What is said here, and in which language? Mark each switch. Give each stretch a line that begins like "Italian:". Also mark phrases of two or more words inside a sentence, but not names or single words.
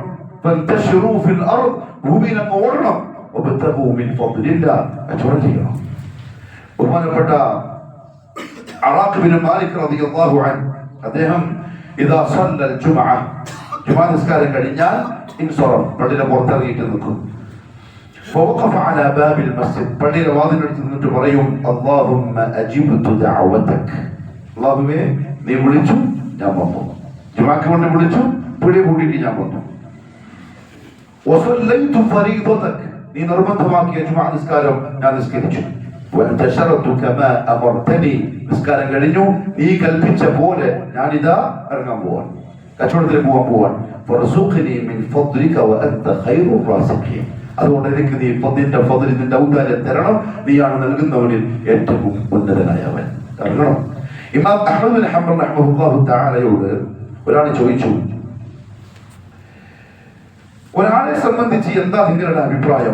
Arabic: فانتشروا في الأرض,
Malayalam: ഭൂമിയിൽ അങ്ങ് ഓടണം.
Arabic: وابتغوا من فضل الله,
Malayalam: കച്ചവടം ചെയ്യണം. ബഹുമാനപ്പെട്ട അറാഖ് ബിൻ മാലിക്
Arabic: رضي الله عنه,
Malayalam: അദ്ദേഹം
Arabic: إذا صلى الجمعة,
Malayalam: ജുമുഅ നിസ്കാരം കഴിഞ്ഞാൽ ഇൻസറഫ്, പള്ളിയുടെ പുറത്തിറങ്ങിയിട്ട് നിൽക്കും.
Arabic: فوقف على باب المسجد,
Malayalam: പള്ളിയുടെ വാതിലടുത്ത് നിന്നിട്ട് പറയും,
Arabic: اللهم أجبت دعوتك,
Malayalam: അല്ലാഹുവേ നീ വിളിച്ചു ഞാൻ വന്നു. ജുമുഅക്ക് വേണ്ടി വിളിച്ചു, പിടി കൂട്ടിയിട്ട് ഞാൻ വന്നു.
Arabic: وصليت فريضتك,
Malayalam: നീ നിർബന്ധമാക്കിയ ജുമുഅ നിസ്കാരം ഞാൻ നിസ്കരിച്ചു.
Arabic: وانتشرت كما أمرتني,
Malayalam: നിസ്കാരം കഴിഞ്ഞു നീ കൽപ്പിച്ച പോലെ ഞാനിതാ ഇറങ്ങാൻ പോവാൻ, കച്ചവടത്തിന് പോവാൻ.
Arabic: فارزقني من فضلك وأنت خير الرازقين,
Malayalam: അതുകൊണ്ട് എനിക്ക് നീ നിന്റെ ഫദ്ൽ, നിന്റെ ഔദാര്യം തരണം, നീയാണ് നൽകുന്നവനിൽ ഏറ്റവും ഉന്നതനായവൻ. ഇറങ്ങണം. ഇമാം അഹ്മദ് ബിൻ ഹംബൽ
Arabic: رحمه الله تعالى
Malayalam: ഒരാൾ ചോദിച്ചു, ഒരാളെ സംബന്ധിച്ച് എന്താ നിങ്ങളുടെ അഭിപ്രായം?